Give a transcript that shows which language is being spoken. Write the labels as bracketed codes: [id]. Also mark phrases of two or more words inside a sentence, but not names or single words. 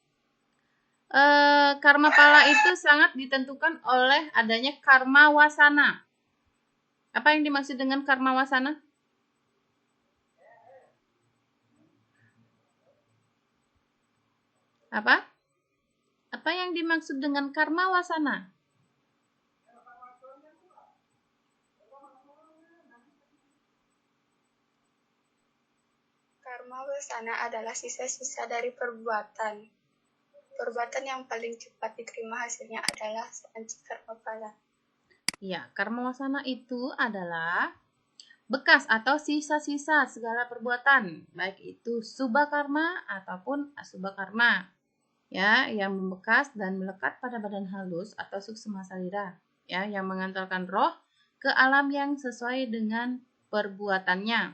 [id] Karma pala itu sangat ditentukan oleh adanya karma wasana. Apa yang dimaksud dengan karma wasana? Apa? Apa yang dimaksud dengan karma wasana? Karma wasana adalah sisa-sisa dari perbuatan. Perbuatan yang paling cepat diterima hasilnya adalah sanci karma pala. Ya, karma wasana itu adalah bekas atau sisa-sisa segala perbuatan, baik itu subha karma ataupun asubha karma, ya, yang membekas dan melekat pada badan halus atau suksma salira, ya, yang mengantarkan roh ke alam yang sesuai dengan perbuatannya.